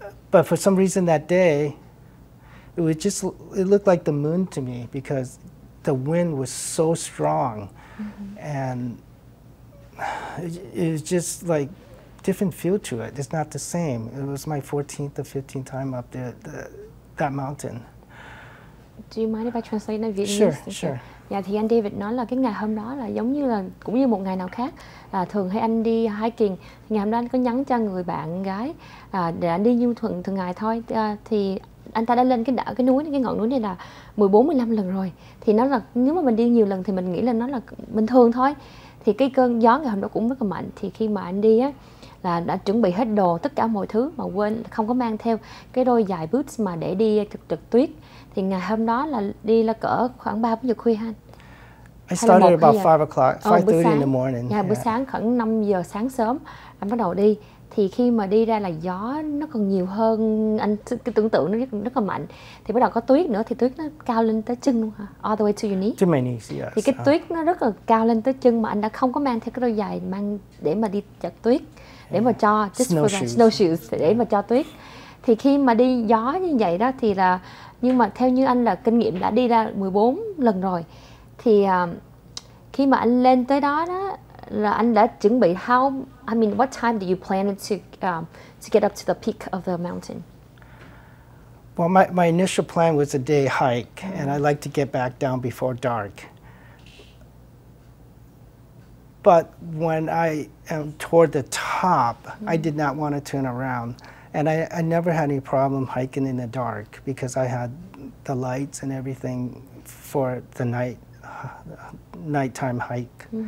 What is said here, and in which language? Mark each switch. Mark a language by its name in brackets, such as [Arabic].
[English] But for some reason that day, it looked like the moon to me because the wind was so strong, and it was just like different feel to it. It's not the same. It was my 14th or 15th time up there, that mountain. Do you mind if I translate in Vietnamese? Sure, sure. [Vietnamese] Dạ, thì anh David nói là cái ngày hôm đó là giống như là cũng như một ngày nào khác. Thường hay anh đi hiking, ngày hôm đó anh có nhắn cho người bạn gái để anh đi như thường ngày thôi. Thì anh ta đã lên cái ngọn núi này là 14-15 lần rồi. Thì nó là nếu mà mình đi nhiều lần thì mình nghĩ là nó là bình thường thôi. Thì cái cơn gió ngày hôm đó cũng rất là mạnh. Thì khi mà anh đi á là đã chuẩn bị hết đồ, tất cả mọi thứ mà quên không có mang theo cái đôi giày boots mà để đi trượt tuyết. Thì ngày hôm đó là đi là cỡ khoảng 3-4 giờ khuya ha. [English] I started about 5 o'clock, 5:30 in the morning. [Vietnamese] Dạ, buổi sáng khoảng 5 giờ sáng sớm anh bắt đầu đi. Thì khi mà đi ra là gió nó còn nhiều hơn, anh cái tưởng tượng nó rất là mạnh. Thì bắt đầu có tuyết nữa, thì tuyết nó cao lên tới chân luôn hả? [English] All the way to your knee? To my knees, yes. [Vietnamese] Thì cái tuyết nó rất là cao lên tới chân mà anh đã không có mang theo cái đôi giày mang để mà đi trượt tuyết, để mà cho snowshoes để mà cho tuyết. Thì khi mà đi gió như vậy đó thì là, nhưng mà theo như anh là kinh nghiệm đã đi ra 14 lần rồi, thì khi mà anh lên tới đó là anh đã chuẩn bị [English] what time do you plan to get up to the peak of the mountain? Well, my initial plan was a day hike, and I like to get back down before dark. But when I am toward the top, I did not want to turn around. And I never had any problem hiking in the dark because I had the lights and everything for the nighttime hike.